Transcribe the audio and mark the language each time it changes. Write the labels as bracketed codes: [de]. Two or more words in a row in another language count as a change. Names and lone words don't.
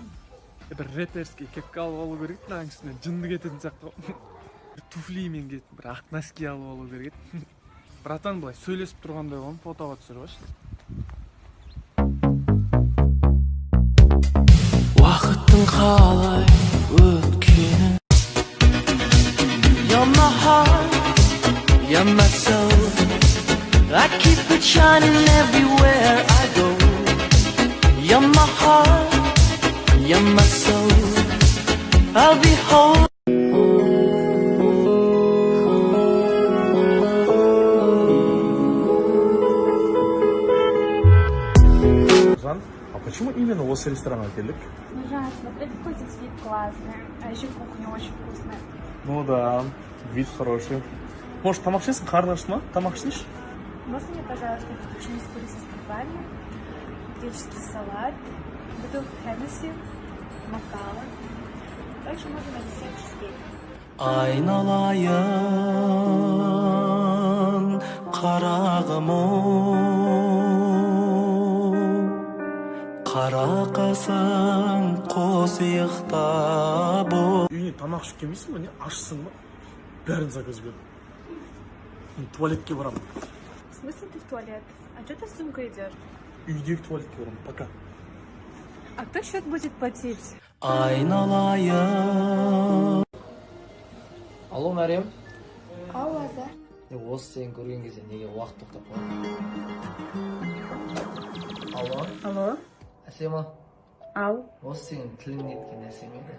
[kk] Бір рэперский кепка алып алу керек, мынаның үстінен жынды кететін сияқты. Туфлимен кетіп, бір ақ носки алып алу керек. Братан, былай сөйлесіп тұрғандай болам, фотоға түсіріп алшы. Уақыттың қалай өткенін [en] You're my heart, you're my soul I keep it shining everywhere I go You're my heart, you're my soul I'll be home [ru] А почему именно [kk] осы ресторанға келдік? [ru] Ужасно, смотри, какой здесь вид классный. А еще кухня очень вкусная. Ну да, вид хороший. Может, [kk] тамақ ішесің, қарның ашты ма? Тамақ ішсейші? [ru] Можно мне, пожалуйста, фетучини с курицей с крабами, греческий салат, бутылку Хеннесси, макала. Также можно на десерт чизкейк. [kk] Айналайын қарағым қара қасың қос иықтап Үйіне тамақ ішіп келмейсің ба не? Ашсың ба? Бәрін заказ бер. Туалетке барамын. [ru] В смысле ты в туалет? А что ты с сумкой идешь? [kk] Үйдегі туалетке барамын. [ru] Пока. А кто счет будет платить? [kk] Айналайын Алло, Мәриям. Ау, Азар. Осы сені көрген кезде неге уақыт тоқтап қалды? Алло. Алло. Әсема. Ау. Осы сенің тілің неткен нәрсе ме еді?